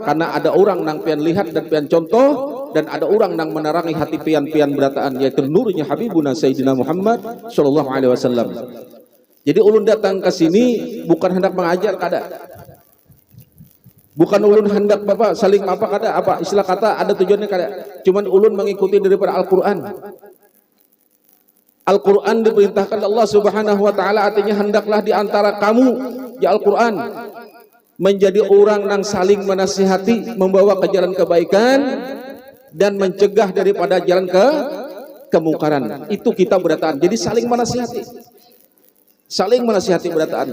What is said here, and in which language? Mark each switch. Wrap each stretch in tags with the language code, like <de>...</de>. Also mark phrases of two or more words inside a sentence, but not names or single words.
<bjn>Karena ada orang nang pian lihat dan pian contoh, dan ada orang nang menerangi hati pian-pian berataan, yaitu nurnya Habibuna Sayyidina Muhammad</bjn> <ar>Sallallahu Alaihi Wasallam.</ar> <bjn>Jadi ulun datang ke sini bukan hendak mengajar kada. Bukan ulun hendak bapak saling apa kada, apa istilah kata ada tujuannya kada.</bjn> <id>Cuman ulun mengikuti daripada Al-Qur'an. Al-Qur'an diperintahkan Allah</id> <ar>Subhanahu wa taala,</ar> <id>artinya hendaklah di antara kamu ya Al-Qur'an menjadi orang yang saling menasihati, membawa ke jalan kebaikan dan mencegah daripada jalan kemungkaran. Itu kita berataan. Jadi saling menasihati. Saling menasihati berataan.</id>